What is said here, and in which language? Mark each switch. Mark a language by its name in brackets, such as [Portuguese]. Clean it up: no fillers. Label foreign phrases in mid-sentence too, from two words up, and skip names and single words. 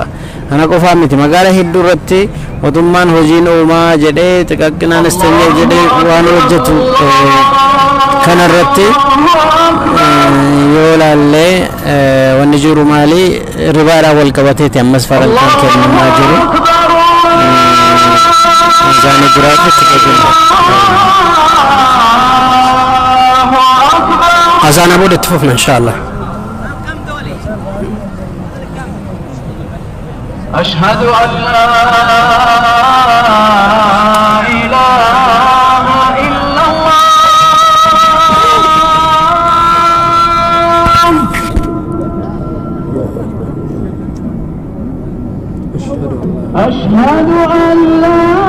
[Oromo] kana qofaa miti magaalaa hedduu irratti mootummaan hojiin uumaa jedhee xiqqaqqinaan isteenya jedhee waan hojjetu kana irratti yoo laallee wanni jiru maali ribaadhaan wal qabateeti ammas farankaan kennamaa jiru. isaanii jiraatu itti fayyadamu. azaana booda itti fufna inshaallah. [Arabic] أشهد أن لا إله إلا الله أشهد أن لا